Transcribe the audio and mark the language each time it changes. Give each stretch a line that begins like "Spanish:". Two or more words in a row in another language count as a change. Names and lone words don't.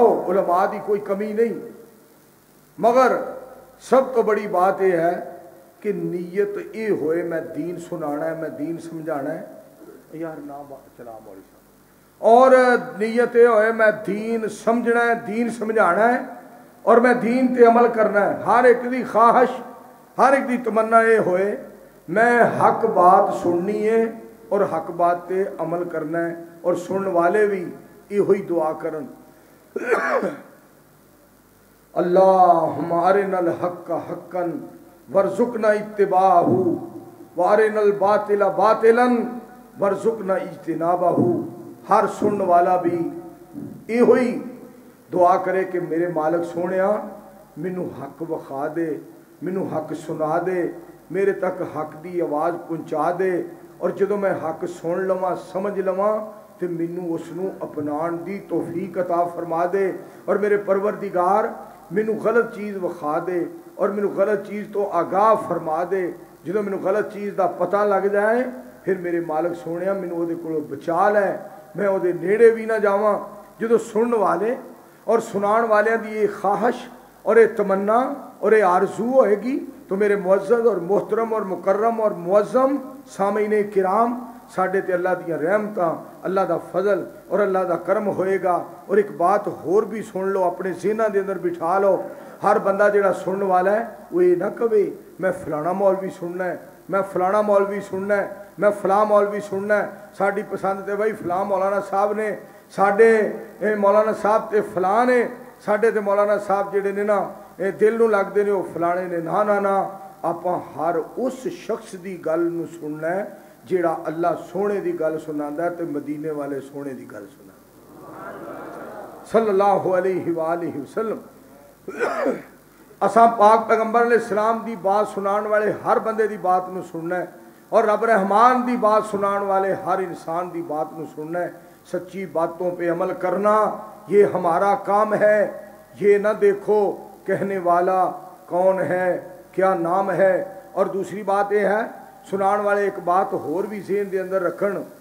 Punjabi: علماء دی کوئی کمی نہیں مگر سب تو بڑی بات یہ ہے کہ نیت یہ ہوئے میں دین سنانا ہے میں دین سمجھانا ہے یار نہ چلا مولوی صاحب اور نیت یہ ہوئے میں دین سمجھنا ہے دین سمجھانا ہے اور میں دین تے عمل کرنا ہے ہر ایک دی خواہش ہر ایک دی تمنا یہ ہوئے میں حق بات سننی ہے اور حق بات تے عمل کرنا ہے اور سنن والے بھی یہ ہوئی دعا کرن
Arabic: اللہم ارنا الحق حقا ورزقنا اتباعہ وارنا الباطل باطلا ورزقنا اجتنابہ
Punjabi: ہر سنن والا بھی یہ ہوئی دعا کرے کہ میرے مالک سونیا مینو حق وکھا دے مینو حق سنا دے میرے تک حق دی آواز پہنچا دے اور جدو میں حق سن لواں سمجھ لواں تو مینو اس نو اپنان دی توفیق عطا فرما دے اور میرے پروردگار مینو غلط چیز وکھا دے اور مینو غلط چیز تو آگاہ فرما دے جدو مینو غلط چیز دا پتہ لگ جائے پھر میرے مالک سونیا مینو وہ دے کولوں بچا لے میں وہ دے نیڑے بھی نہ جاواں جدو سنن والے اور سنان والے دی یہ خواہش اور یہ تمنا اور یہ آرزو ہوئے گی تو میرے معزز اور محترم اور مکرم اور معظم سامعین کرام ساڈے تے اللہ دیا رحمتاں اللہ دا فضل اور اللہ دا کرم ہوئے گا اور ایک بات ہور بھی سن لو اپنے ذہناں دے اندر بٹھا لو ہر بندہ جڑا سنن والا ہے وہ یہ نہ کہے میں فلانا مولوی سننا ہے میں فلانا مولوی سننا ہے میں فلاں مولوی سننا ہے ساڈی پسند تے بھائی فلاں مولانا صاحب نے ساڈے مولانا صاحب تے فلاں نے ساڈے تے مولانا صاحب جڑے نے نا دل نو لگدے نے وہ فلانے نے نا نا نا آپاں ہر اس شخص دی گل نو سننا ہے جیڑا اللہ سونے دی گل سناندا ہے تے مدینے والے سونے دی گل سناندا
Arabic: صلی اللہ علیہ وآلہ وسلم
Punjabi: اساں پاک پیغمبر
Arabic: علیہ السلام
Punjabi: دی بات سنان والے ہر بندے دی بات نو سننا ہے اور رب رحمان دی بات سنان والے ہر انسان دی بات نو سننا ہے
Urdu: سچی باتوں پہ عمل کرنا یہ ہمارا کام ہے یہ نہ دیکھو کہنے والا کون ہے کیا نام ہے
Punjabi: اور دوسری بات یہ ہے سنان والے ایک بات اور بھی ذہن دے اندر رکھن